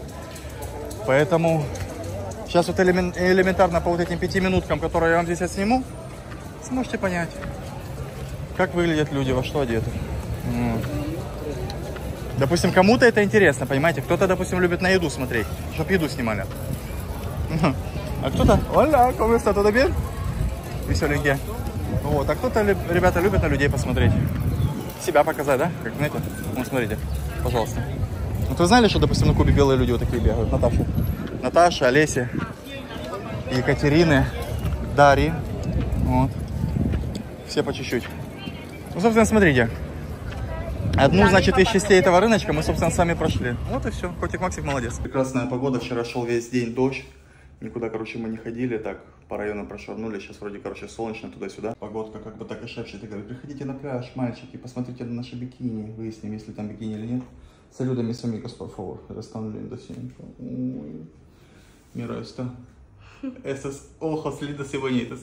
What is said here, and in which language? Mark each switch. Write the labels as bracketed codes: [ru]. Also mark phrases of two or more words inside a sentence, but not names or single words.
[ru] Поэтому сейчас вот элементарно по вот этим 5 минуткам, которые я вам здесь отсниму, сможете понять, как выглядят люди, во что одеты. Допустим, кому-то это интересно, понимаете, кто-то, допустим, любит на еду смотреть, чтобы еду снимали. А кто-то, оля, [es] ¿cómo está? ¿Todo bien? [ru] Веселенькие. Вот, а кто-то, ребята, любит на людей посмотреть. Себя показать, да? Как, знаете, вот смотрите, пожалуйста. Вот вы знали, что, допустим, на Кубе белые люди вот такие бегают? Наташа, Олеся, Екатерины, Дарьи. Вот. Все по чуть-чуть. Ну, собственно, смотрите. Одну, значит, из частей этого рыночка мы, собственно, сами прошли. Вот и все. Котик Максик молодец. Прекрасная погода. Вчера шел весь день дождь. Никуда, короче, мы не ходили, так, по районам прошвырнули, сейчас вроде, короче, солнечно, туда-сюда. Погодка как бы так и шепчет, и говорит, приходите на пляж, мальчики, посмотрите на наши бикини, выясним, есть ли там бикини или нет. [es] Saluda mis amigos, por favor, están lindos siempre. Uy, mira esto, estos ojos lindos y bonitos.